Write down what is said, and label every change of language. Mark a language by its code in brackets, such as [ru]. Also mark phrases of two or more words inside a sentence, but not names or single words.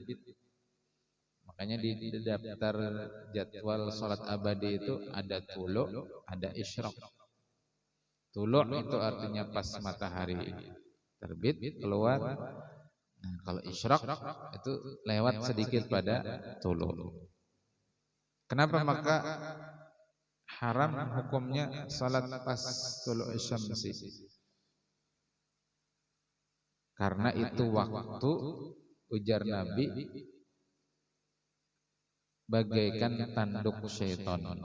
[id] Makanya di daftar jadwal sholat abadi itu ada tulu', ada isyraq. Tulu' itu artinya pas matahari terbit keluar. Nah, kalau isyraq itu lewat sedikit pada tulu'. Kenapa maka haram hukumnya salat pas [ar] tulu' syamsi? [id] Karena itu waktu, ujar Nabi, bagaikan tanduk syaitan.